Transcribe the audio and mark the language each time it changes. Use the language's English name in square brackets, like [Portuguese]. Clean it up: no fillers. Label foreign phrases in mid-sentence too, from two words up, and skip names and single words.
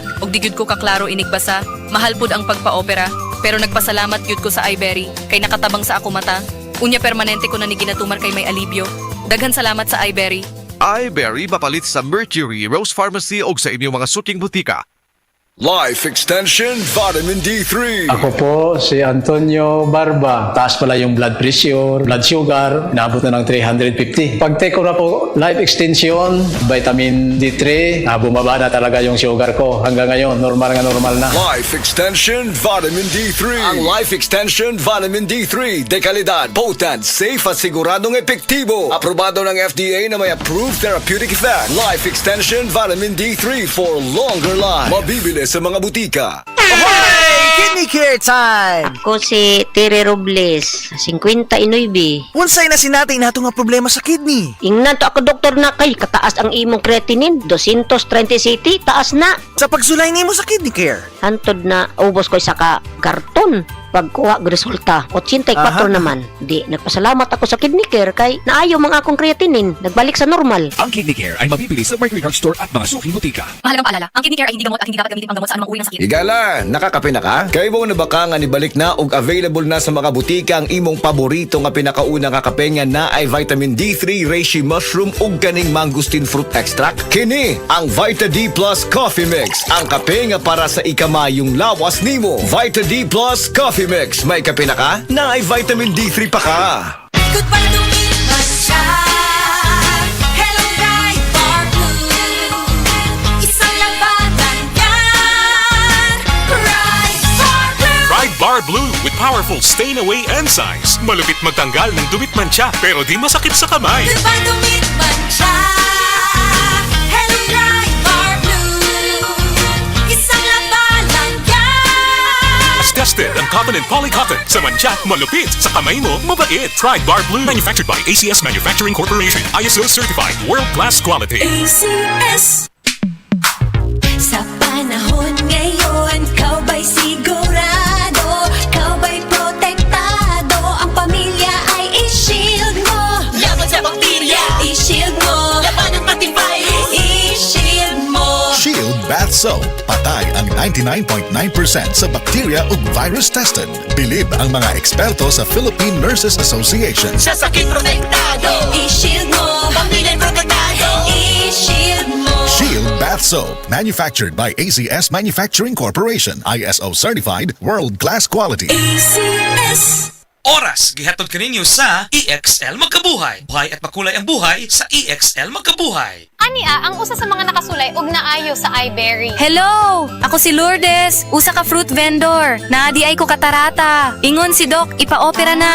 [Cebuano] Og di gyud ko kaklaro inigbasa. Mahal pud ang pagpa-opera. Pero nagpasalamat gyud ko sa iBerry. Kay nakatabang sa akong mata. Unya permanente ko na ni ginatuman kay may alibyo. Daghan salamat sa iBerry. iBerry mapalit sa Mercury, Rose Pharmacy o sa inyong mga suking butika. Life Extension Vitamin D3. [Filipino] Ako po si Antonio Barba. Taas pala yung [English] blood pressure, blood sugar, [Filipino] naabot na ng 350. Pag take ko na po Life Extension, Vitamin D3, bumaba na talaga yung sugar ko. Hanggang ngayon, normal na. Life Extension Vitamin D3. Ang Life Extension Vitamin D3, dekalidad, potent, safe at siguradong epektibo. Aprobado ng FDA na may [English] approved therapeutic effect. [Filipino] Life Extension Vitamin D3 [English] for longer life. [Filipino] Mabibili sa mga butika. [English] Kidney Care Time! [Cebuano] Ako si Tere Robles, 59. Unsay na sinatay nato nga problema sa kidney? Ingnan to ako doktor na kay kataas ang imong creatinine, 230 city, taas na. Sa pagsulay nimo sa Kidney Care? Hantod na ubos ko sa karton. Pagkuha ng resulta, 84 naman. Di, nagpasalamat ako sa Kidney Care kay naayo mga akong creatinine, nagbalik sa normal. [Filipino] Ang Kidney Care ay mabibili sa Mercury Drug Store at mga suking butika. Mahalagang paalala, ang Kidney Care ay hindi gamot at hindi dapat gamitin panggamot sa anumang uri ng sakit. [Cebuano] Igala, nakakape na ka? Kay mo na ba ka nga nibalik na og available na sa mga butika ang imong paborito nga pinakauna nga kape nga na ay vitamin D3, [English] reishi mushroom [Cebuano] ug kaning [English] mangosteen fruit extract? [Cebuano] Kini ang Vita D Plus Coffee Mix, ang kape nga para sa ikamayong lawas nimo. Vita D Plus Coffee Mix, may kape na ka? Na ay vitamin D3 pa ka. [Filipino] Good para lumipas siya. Hello Bright Bar Blue. Isang labanan yan. Bright Bar Blue. [English] Bright Bar Blue with powerful stain-away enzymes. [Filipino] Malupit magtanggal ng dumit mancha pero di masakit sa kamay. Good para lumipas siya. Hello Bright Bar Blue. Isang labanan yan. [English] As tested ang cotton and polycotton. [Filipino] Sa mancha, malupit. Sa kamay mo, mabait. Bright Bar Blue. [English] Manufactured by ACS Manufacturing Corporation. ISO certified. World-class quality. ACS. [Filipino] Sa panahon ngayon, kau ba'y sigurado? Kau ba'y protektado? Ang pamilya ay i-shield mo. Laban sa bakterya, i-shield mo. Laban ng pati virus, i-shield mo. Shield Bath Soap. [Cebuano] Patay ang 99.9% sa bacteria ug virus tested. [Filipino] Bilib ang mga eksperto sa Philippine Nurses Association. Sa sakit protektado, i-shield mo. Pamilya protektado, i-shield mo. Shield Bath Soap. [English] Manufactured by ACS Manufacturing Corporation. ISO certified. World-class quality. ACS. [Cebuano] Oras, gihatod kaninyo sa EXL Magkabuhay. [Filipino] Buhay at makulay ang buhay sa EXL Magkabuhay. [Cebuano] Ania, ang usa sa mga nakasulay og naayo sa iBerry. Hello! Ako si Lourdes, usa ka [English] fruit vendor. [Cebuano] Naadi ay ko katarata. Ingon si Doc, ipa-opera na.